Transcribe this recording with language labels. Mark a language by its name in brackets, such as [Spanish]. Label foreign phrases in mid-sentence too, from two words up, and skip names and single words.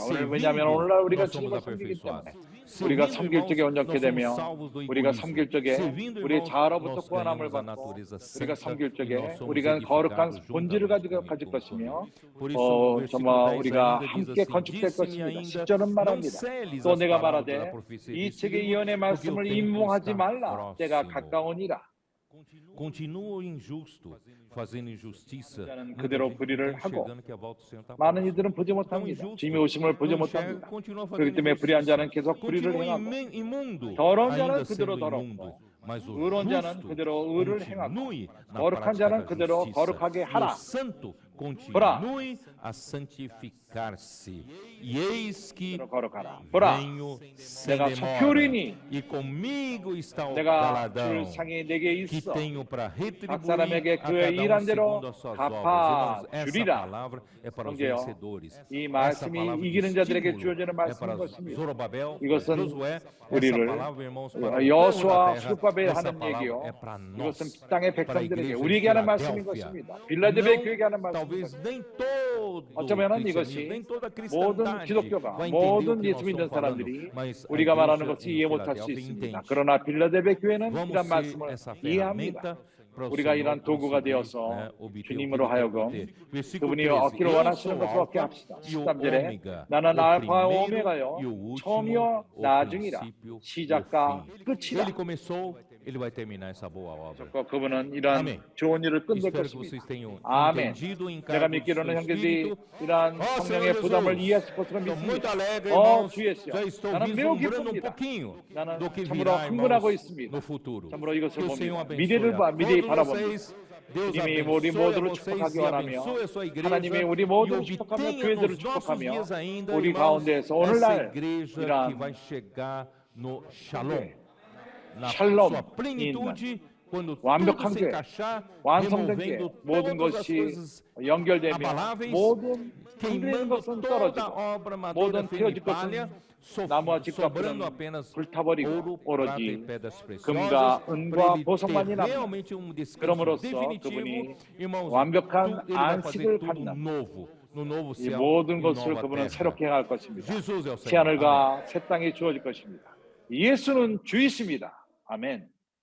[Korean] 오늘 왜냐하면 오늘날 우리가 주님을 섬기기 때문에 우리가 섬길 적에 온전케 되며 우리가 섬길 적에 우리의 자아로부터 구원함을 받고 우리가 섬길 적에 우리가 거룩한 본질을 가질 것이며 정말 우리가 함께 건축될 것입니다. 10절은 말합니다. 또 내가 말하되 이 책의 예언의 말씀을 임몽하지 말라. 때가 가까우니라. [Portuguese] continua injusto, fazendo injustiça. [Korean] 자는 그대로 불의를 하고 [Portuguese] enxergando que a volta do Senhor está [Korean] 많은 [Portuguese] próxima. [Korean] 이들은 보지 못합니다. 주님의 오심을 보지 못합니다. 그렇기 때문에 불의한 자는 계속 불의를 행하고 더러운 자는 그대로 더럽고 의로운 자는 그대로 의를 행하고 거룩한 자는 그대로 거룩하게 하라. 보라, [Portuguese] continue a santificar-se. E eis que [Korean] 거룩하라. 보라, [Portuguese] venho sem [Korean] 내가 [Portuguese] demora, [Korean] 속효리니 [Portuguese] e comigo está o [Korean] 내가 [Portuguese] galardão, [Korean] 줄 상이 내게 [Portuguese] que [Korean] 있어. [Portuguese] tenho para [Korean] 각 [Portuguese] retribuir [Korean] 사람에게 [Portuguese] a [Korean] 그의 [Portuguese] cada [Korean] 일한 대로 [Portuguese] segundo as suas [Korean] 갚아 [Portuguese] obras. Irmãos, essa [Korean] 주리라. [Portuguese] palavra é para os [Korean] 성경이요. [Portuguese] vencedores. [Korean] 이 [Portuguese] Essa [Korean] 말씀이 [Portuguese] palavra de [Korean] 이기는 자들에게 [Portuguese] estímulo [Korean] 주어지는 [Portuguese] é para [Korean] 말씀인 것입니다. [Portuguese] Zorobabel, [Korean] 이것은 [Portuguese] Josué. Essa [Korean] 우리를 [Portuguese] palavra, irmãos, para o povo [Korean] 여호수아 [Portuguese] da terra. [Korean] 수르바벨 [Portuguese] Essa [Korean] 하는 [Portuguese] palavra [Korean] 얘기요. [Portuguese] é para nós, [Korean] 이것은 땅의 [Portuguese] para a [Korean] 백성들에게 [Portuguese] igreja de [Korean] 우리에게 하는 말씀인 [Portuguese] Filadélfia. [Korean] 것입니다. 빌라델베 [Portuguese] Não, [Korean] 교회에게 하는 [Portuguese] talvez [Korean] 말씀입니다. [Portuguese] nem todo [Korean] 어쩌면은 [Portuguese] cristianismo, [Korean] 이것이 [Portuguese] nem toda [Korean] 모든 [Portuguese] cristandade [Korean] 기독교가 [Portuguese] vai entender o [Korean] 모든 [Portuguese] que [Korean] 예수 [Portuguese] nós [Korean] 믿는 [Portuguese] estamos falando, [Korean] 사람들이 [Portuguese] mas a [Korean] 우리가 말하는 [Portuguese] igreja [Korean] 것을 [Portuguese] em [Korean] 이해 못할 수 [Portuguese] Filadélfia [Korean] 있습니다. [Portuguese] entende. [Korean] 그러나 빌라델베 교회는 [Portuguese] Vamos [Korean] 이런 [Portuguese] ser [Korean] 말씀을 [Portuguese] essa [Korean] 이해합니다. [Portuguese] ferramenta para o [Korean] 우리가 [Portuguese] Senhor [Korean] 이러한 도구가 [Portuguese] conseguir, [Korean] 되어서 [Portuguese] né, obter o que [Korean] 주님으로 [Portuguese] ele quer [Korean] 하여금 [Portuguese] obter. Versículo [Korean] 그분이 [Portuguese] 13. [Korean] 얻기를 [Portuguese] Eu [Korean] 원하시는 [Portuguese] sou [Korean] 것을 얻게 [Portuguese] Alfa [Korean] 합시다. [Portuguese] e o [Korean] 13절에 [Portuguese] Ômega, [Korean] 나는 [Portuguese] o [Korean] 알파와 [Portuguese] primeiro [Korean] 오메가요 [Portuguese] e o último, [Korean] 처음이요 [Portuguese] o [Korean] 나중이라 [Portuguese] princípio e o [Korean] 시작과 [Portuguese] fim. [Korean] 끝이라. [Portuguese] Ele começou, ele vai terminar essa boa obra. [Korean] 그분은 이러한 아멘. 좋은 일을 끝낼 [Portuguese] Espero que [Korean] 것입니다. [Portuguese] vocês tenham [Korean] 아멘. [Portuguese] entendido em [Korean] 내가 [Portuguese] cada [Korean] 믿기로는 [Portuguese] seu [Korean] 형제들이 [Portuguese] espírito. [Korean] 이러한 [Portuguese] Senhor [Korean] 성령의 부담을 [Portuguese] Jesus, [Korean] 이해하실 것으로 [Portuguese] estou muito [Korean] 믿습니다. [Portuguese] alegre, irmãos. [Korean] 주 예수여, [Portuguese] Já estou [Korean] 나는 매우 [Portuguese] vislumbrando [Korean] 기쁩니다. [Portuguese] pouquinho [Korean] 나는 [Portuguese] do que [Korean] 참으로 [Portuguese] virá, [Korean] 흥분하고 [Portuguese] irmãos, [Korean] 있습니다. [Portuguese] no futuro. [Korean] 참으로 이것을 [Portuguese] Que o Senhor [Korean] 봅니다. [Portuguese] abençoe [Korean] 미래를 [Portuguese] a [Korean] 미래를 [Portuguese] todos [Korean] 바라봅니다. [Portuguese] vocês. Deus [Korean] 주님이 우리 [Portuguese] abençoe a [Korean] 모두를 [Portuguese] vocês [Korean] 축복하기 [Portuguese] e [Korean] 원하며 [Portuguese] abençoe a sua igreja [Korean] 하나님의 우리 [Portuguese] e [Korean] 모두를 축복하며 [Portuguese] obtenha [Korean] 교회들을 [Portuguese] nos nossos [Korean] 축복하며 [Portuguese] dias ainda, [Korean] 우리 [Portuguese] irmãos, [Korean] 가운데에서 [Portuguese] essa [Korean] 오늘날 [Portuguese] igreja que [Korean] 이러한 [Portuguese] vai chegar no Shalom, na [Korean] 샬롬 [Portuguese] sua plenitude, quando tudo [Korean] 완벽한 [Portuguese] se [Korean] 교회, [Portuguese] encaixar, [Korean] 완성된 교회, [Portuguese] removendo [Korean] 모든 [Portuguese] todas as [Korean] 것이 [Portuguese] coisas [Korean] 연결되며 [Portuguese] abaláveis, [Korean] 모든 흔들리는 [Portuguese] queimando [Korean] 것은 [Portuguese] toda a [Korean] 떨어지고 [Portuguese] obra madeira, [Korean] 모든 [Portuguese] feno e [Korean] 태어질 [Portuguese] palha, [Korean] 것은 나무와 [Portuguese] sobrando [Korean] 집값은 [Portuguese] apenas [Korean] 불타버리고 [Portuguese] ouro, prata e [Korean] 오로지 [Portuguese] pedras preciosas, [Korean] 금과 [Portuguese] para [Korean] 은과 [Portuguese] ele [Korean] 보석만이 [Portuguese] ter [Korean] 남는다. [Portuguese] realmente descanso [Korean] 그럼으로써 [Portuguese] definitivo, [Korean] 그분이 [Portuguese] irmãos, [Korean] 완벽한 [Portuguese] ele vai fazer [Korean] 안식을 [Portuguese] tudo [Korean] 갖는 [Portuguese] novo, no novo [Korean] 이 [Portuguese] céu [Korean] 모든 [Portuguese] e [Korean] 것을 [Portuguese] nova [Korean] 그분은 [Portuguese] terra. [Korean] 새롭게 행할 것입니다. [Portuguese] Jesus é o Senhor. Amém. [Korean] 새하늘과 새 땅이 주어질 것입니다. 예수는 주이십니다. 아멘.